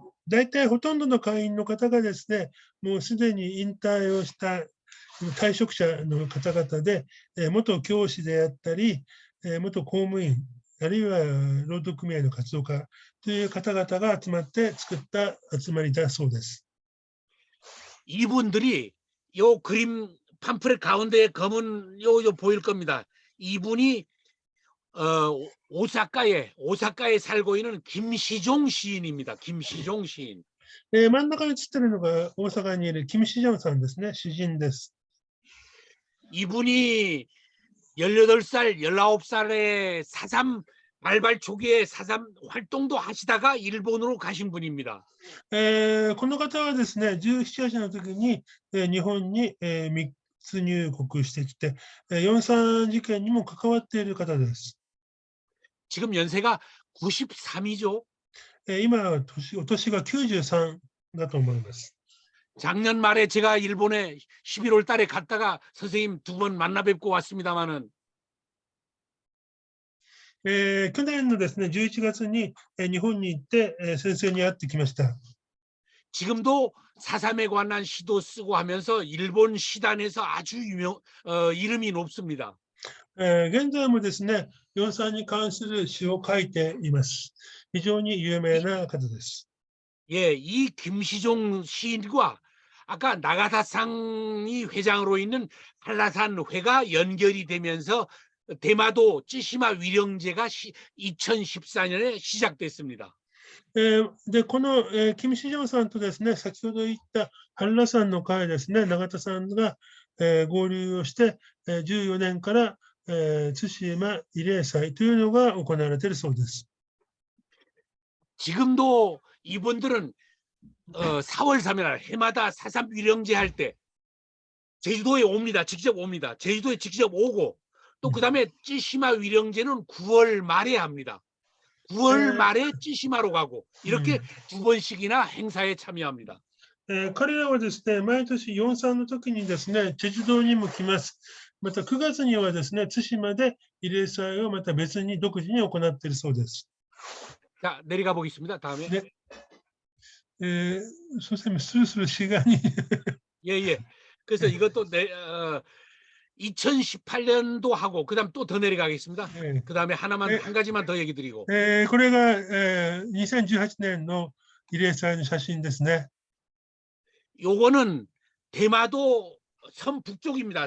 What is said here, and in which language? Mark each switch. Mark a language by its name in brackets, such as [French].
[Japanese] 大体ほとんどの会員の方がですね、もうすでに引退をした退職者の方々で、元教師であったり、元公務員、あるいは労働組合の活動家という方々が集まって作った集まりだそうです。 [Korean] 이분들이 요 그림 팜플렛 가운데에 검은 요 보일 겁니다. 이분이 오사카에 살고 있는 김시종 시인입니다. 김시종 시인. [Japanese] 真ん中に写っているのが大阪にいるキム・シジョンさんですね、詩人です。 [Korean] 이분이 18살, 19살에 사삼 발발 초기에 사삼 활동도 하시다가 일본으로 가신 분입니다. [Japanese] この方はですね、17歳の時に日本に密入国してきて、四三事件にも関わっている方です。 [Korean] 지금 연세가 93이죠. [Japanese] 今、お年が93だと思います。 [Korean] 작년 말에 제가 일본에 11월 달에 갔다가 선생님 2번 만나 뵙고 왔습니다만은 [Japanese] 去年のですね、11月に日本に行って先生に会ってきました。 [Korean] 지금도 사삼에 관한 시도 쓰고 하면서 일본 시단에서 아주 이름이 높습니다. [Japanese] 現在もですね、四三に関する詩を書いています。非常に有名な方です。 [Korean] 예, 이 김시종 시인과 아까 나가사상이 회장으로 있는 한라산 회가 연결이 되면서 대마도 찌시마 위령제가 2014년에 시작됐습니다. [Japanese] で、このキム・シジョンさんとですね、先ほど言った半羅山の会ですね、永田さんが合流をして、14年から対馬慰霊祭というのが行われているそうです。 [Korean] 지금도 이분들은 4월 3일 해마다 사삼 위령제 할 때 제주도에 옵니다. 직접 옵니다. 제주도에 직접 오고 또 그다음에 찌시마 위령제는 9월 말에 합니다. 9월 말에 찌시마로 가고 이렇게 2번씩이나 행사에 참여합니다. [Japanese] 彼らはですね、毎年4、3の時にですね、チェジュ島にも来ます。また9月にはですね、対馬で慰霊祭をまた別に独自に行っているそうです。 [Korean] 자, 내려가 보겠습니다. 다음에. 네. 선생님, 슬슬 시간이. 예. 그래서 이것도 2018년도 하고 그다음 또 더 내려가겠습니다. 네. 그다음에 한 가지만 더 얘기 드리고. [Japanese] これが2018年の慰霊祭の写真ですね。 [Korean] 요거는 대마도 섬 북쪽입니다.